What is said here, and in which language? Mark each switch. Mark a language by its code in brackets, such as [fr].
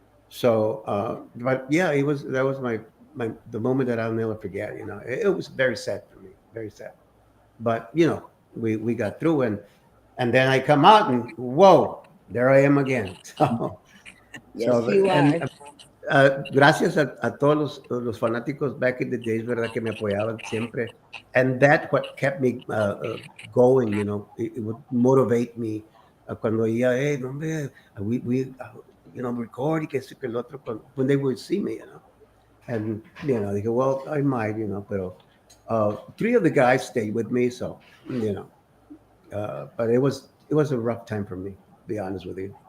[en] So, but yeah, that was the moment that I'll never forget. It was very sad for me, very sad. But we got through, and then I come out and whoa, there I am again. Yes, you And are. [es] gracias a todos los fanáticos [en] back in the days, [es] ¿verdad? Que me apoyaban siempre. [en] And that what kept me going, it would motivate me [es] cuando oía, hey, no, hombre, record y que esto que el otro, [en] when they would see me, And, dije, well, I might, pero three of the guys stayed with me, so, but it was a rough time for me, to be honest with you.